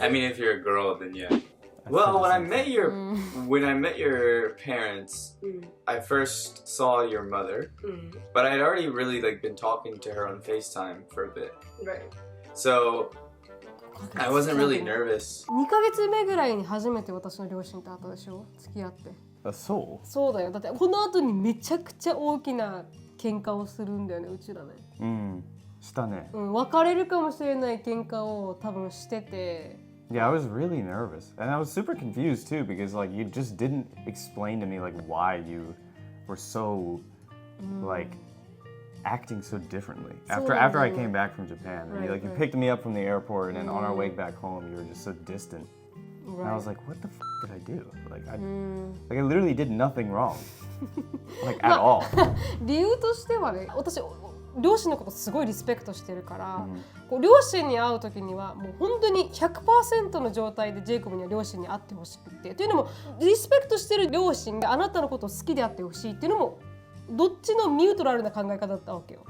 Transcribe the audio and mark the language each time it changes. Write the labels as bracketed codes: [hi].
[en] I mean, if you're a girl, then yeah. Well, when I met your parents, I first saw your mother, but I'd already really like been talking to her on FaceTime for a bit. Right. So I wasn't really nervous. [ja] 2ヶ月目ぐらいに初めて私の両親と会ったでしょ、付き合って。そう？そうだよ。だってこの後にめちゃくちゃ大きな喧嘩をするんだよね、うちらね。うん、したね。別れるかもしれない喧嘩を多分してて。 [en] Yeah, I was really nervous, and I was super confused too because like you just didn't explain to me like why you were so like acting so differently So, after I yeah. came back from Japan. And you Right. picked me up from the airport, and then on our way back home, you were just so distant. And I Right. was like, what the did I do? Like I literally did nothing wrong. Like at all. [ja] 理由としてはね、私両親のことすごいリスペクトしてるから、こう両親に会う時にはもう本当に 100% の状態でジェイコブには両親に会ってほしくて、というのもリスペクトしてる両親があなたのことを好きであってほしいっていうのもどっちのニュートラルな考え方だったわけよ。